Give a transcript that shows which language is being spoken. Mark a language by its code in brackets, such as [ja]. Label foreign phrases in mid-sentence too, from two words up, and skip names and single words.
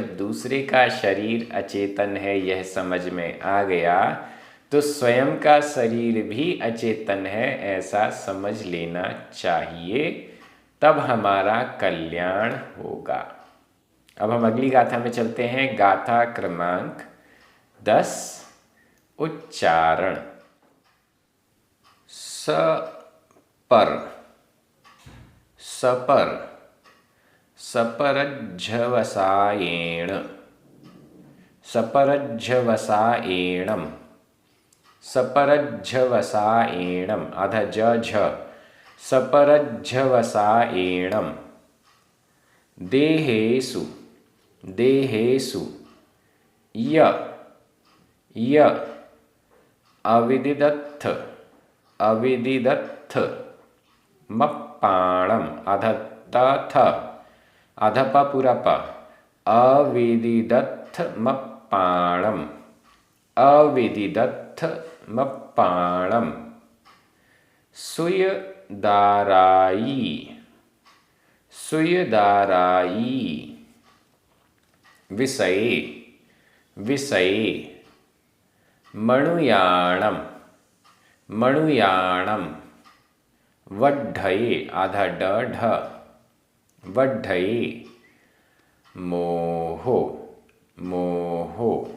[hi] जब दूसरे का शरीर अचेतन है यह समझ में आ गया तो स्वयं का शरीर भी अचेतन है ऐसा समझ लेना चाहिए, तब हमारा कल्याण होगा। अब हम अगली गाथा में चलते हैं। गाथा क्रमांक 10। उच्चारण। [psu] सपर, सपर, सपरज्झवसायेण, सपरज्झवसायेणम, सपरज्झवसायेणम, [hi] आधा ज झ, [psu] सपरज्झवसायेणम। देहेषु, देहेषु, य य अविदिदत्थ, अविदिदत्थ, मप्पाणम, [hi] आधा तथ, आधा प पूरा प, [psu] अविदिदत्थ मप्पाणम, अविदिदत्थ मप्पाणम। सुयदारायी, सुयदारायी, विषये, विषये, मणुयाणम, मणुयाणम, वड्ढये, [hi] आधा ड ढ, [psu] वड्ढये, मोहो, मोहो।